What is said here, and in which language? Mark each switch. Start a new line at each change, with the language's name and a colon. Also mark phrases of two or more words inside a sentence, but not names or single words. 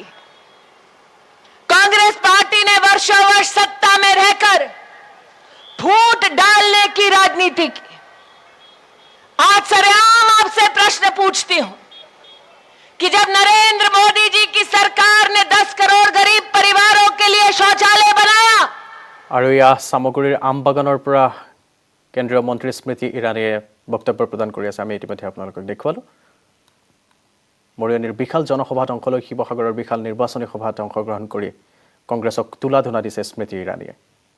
Hindi: कांग्रेस पार्टी ने वर्षों वर्ष सत्ता में रहकर फूट डालने की राजनीति की। आज सरेआम आपसे प्रश्न पूछती हूं कि जब नरेंद्र मोदी जी की सरकार ने 10 करोड़ गरीब परिवारों के लिए शौचालय बनाया,
Assamese: আৰু ইয়া সামগুৰিৰ আমবাগানৰ পৰা কেন্দ্ৰীয় মন্ত্ৰী স্মৃতি ইৰাণীয়ে বক্তব্য প্ৰদান কৰি আছে। আমি ইতিমধ্যে আপোনালোকক দেখুৱালো। মৰিয়নিৰ বিশাল জনসভাত অংশ লৈ শিৱসাগৰৰ বিশাল নিৰ্বাচনী সভাত অংশগ্ৰহণ কৰি কংগ্ৰেছক তুলা ধুনা দিছে স্মৃতি ইৰাণীয়ে।